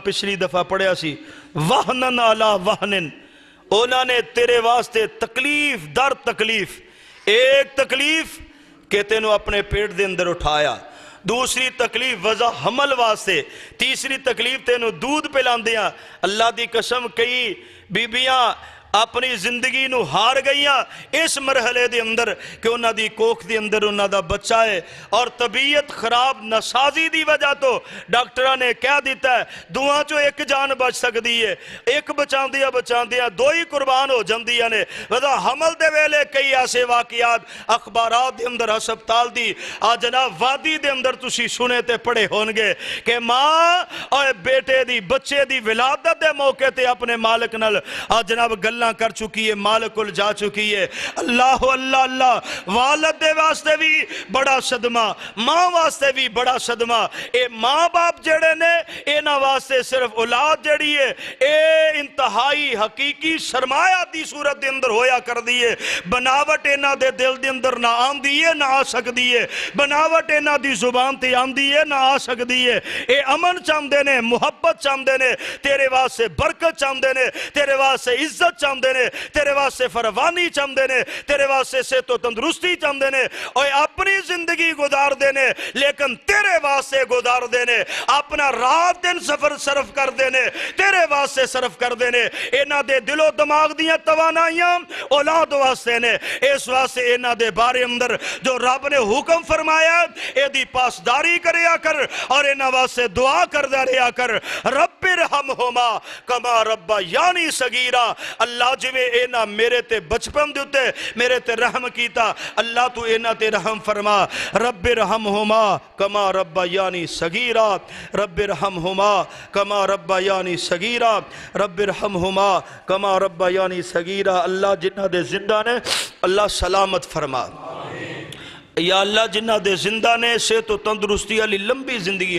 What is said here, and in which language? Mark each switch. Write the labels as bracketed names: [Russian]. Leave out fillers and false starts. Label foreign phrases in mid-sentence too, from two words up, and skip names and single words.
[Punjabi] پچھلی دفعہ پڑھیا سی [Arabic] وحنن علی وحنن [Punjabi] انہوں نے تیرے واسطے تکلیف در تکلیف ایک تکلیف کہ تینوں اپنے پیٹ دے اندر اٹھایا دوسری تکلیف وضع حمل واسطے تیسری تکلیف تینوں دودھ پلان دیا اللہ دی قسم کئی بیبیاں اپنی زندگی نو ہار گئیاں اس مرحلے دے اندر کہ انہاں دی کوکھ دے اندر انہاں دا بچہ ہے اور طبیعت خراب نسازی دی وجہ تو ڈاکٹرہ نے کہہ دیتا ہے دعا جو ایک جان بچ سکتی ہے ایک بچان دیا دو ہی قربان ہو جاندیاں نے وضع حمل دے ویلے کئی ایسے واقعات اخبارات دے اندر ہسپتال دی جناب وادی دے اندر تسی سنے تے پڑے ہونگے کہ ماں اور بیٹے دی بچے دی ولادت دے موقع تے اپنے مالک نل جناب گل کر چکی ہے مالک ال جا چکی ہے اللہ اللہ اللہ والد دے واسطے بھی بڑا صدمہ ماں واسطے بھی بڑا صدمہ اے ماں باپ جڑے نے اینا واسطے صرف اولاد جڑی ہے اے انتہائی حقیقی سرمایہ دی صورت دے اندر ہویا کر دیئے بناوٹ اینا دے دل دے اندر نہ آن دیئے نہ آ سک دیئے بناوٹ اینا دی زبان تے آن دیئے نہ آ سک دیئے اے امن چاہم دینے محبت چاہم دینے تیرے واسطے برکت چاہم دینے تیرے واسطے عزت چاہم دینے تیرے واسطے فروانی چاہم دینے تیرے واسطے سے تو تندرستی چاہم دینے اور اپنی زندگی گزار دینے لیکن تیرے واسطے گزار دینے اپنا رات دن سفر صرف کر دینے تیرے واسطے صرف کر دینے اینا دے دل و دماغ دیاں توانائیاں اولاد واسطے نے اس واسطے اینا دے بارے اندر جو رب نے حکم فرمایا اے دی پاسداری کریا کر اور اینا واسطے دعا کر دیا کر رب [Arabic] ارحمہما کما ربیانی صغیرا، [Punjabi] اللہ جویں اینا میرے تے بچپن دے اتے میرے تے رحم کیتا، اللہ تو اینا تے رحم فرما، [Arabic] رب ارحمہما کما ربیانی صغیرا، رب ارحمہما کما ربیانی صغیرا، رب ارحمہما کما ربیانی صغیرا۔ [Punjabi] اللہ جنہ دے زندہ نے اللہ سلامت فرما، یا اللہ جنہ دے زندہ نے صحت و تندرستی علی لمبی زندگی